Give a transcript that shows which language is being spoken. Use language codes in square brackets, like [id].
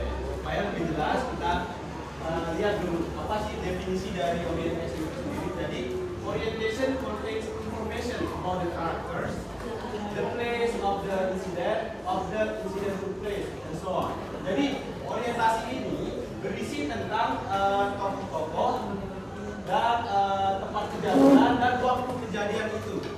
[id] Supaya lebih jelas kita lihat dulu apa sih definisi dari orientation itu sendiri. [en] Jadi orientation contains information about the characters, the place of the incident took place, and so on. [id] Jadi orientasi ini berisi tentang tokoh-tokoh dan tempat kejadian dan waktu kejadian itu.